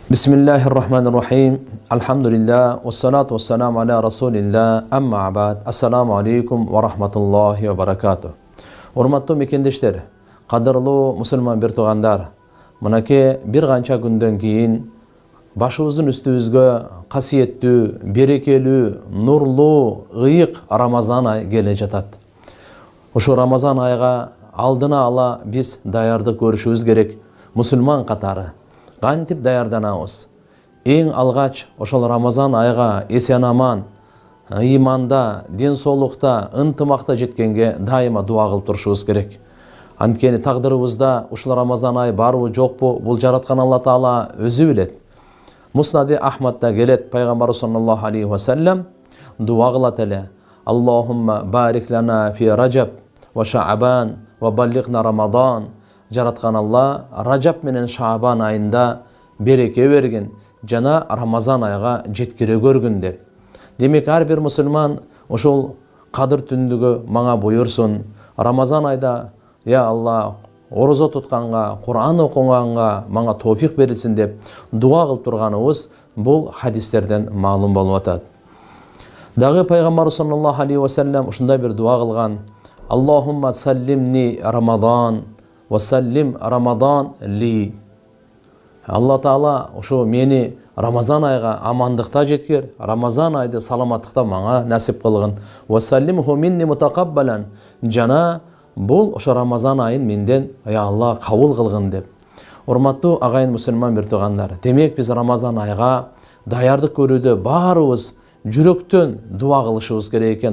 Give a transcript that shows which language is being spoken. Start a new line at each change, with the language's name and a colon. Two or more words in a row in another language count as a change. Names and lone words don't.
Arabic: بسم الله الرحمن الرحيم. الحمد لله. والصلاة والسلام على رسول الله. أما بعد. السلام عليكم ورحمة الله وبركاته.
Kyrgyz: Урматтуу мекендештер, кадырлуу мусулман бир туугандар, мынакей бир канча күндөн кийин башыбыздын үстүбүзгө касиеттүү, берекелүү, нурлуу, ыйык Рамазан айы келе жатат. Ошо Рамазан айга алдына ала биз даярдык көрүшүбүз керек. Мусулман катары кантип даярданабыз? Эң алгач ошол Рамазан айга эсен аман, иманда, ден соолукта, ынтымакта жеткенге дайыма дуа кылып турушубуз керек. Анткени тагдырыбызда ушул Рамазан айы барбы жокпу, бул жараткан Алла Таала өзү билет. Муснади Ахмадда келет, пайгамбар
Arabic: صلى الله عليه وسلم
Kyrgyz: дуа кылат эле:
Arabic: اللهم بارك لنا في رجب وشعبان وبلغنا رمضان.
Kyrgyz: Жараткан Алла Раджаб менен Шаабан айында береке бергин, жана Рамазан айга жеткире көргүн деп. Демек ар бир мусулман ошол кадыр түндүгү мага буйурсун. Рамазан айда я Алла орозо тутканга, Кур'ан окуганга мага тоофик берилсин деп дуа кылып турганыбыз бул хадистерден маалым болуп атат. Дагы пайгамбар
Arabic: صلى الله عليه وسلم
Kyrgyz: ушундай бир дуа кылган:
Arabic: اللهم سلمني رمضان وسلم رمضان لي.
Kyrgyz: Алла Таала ошо мени Рамазан айга амандыкта жеткир, Рамазан айды саламаттыкта мага насип кылгын.
Arabic: وسلمه مني متقبلا.
Kyrgyz: Жана бул ошо Рамазан айын менден я Алла кабыл кылгын деп. Урматтуу агайын мусулман бир туугандар, демек биз Рамазан айга даярдык көрүүдө баарыбыз жүрөктөн дуа кылышыбыз керек экен.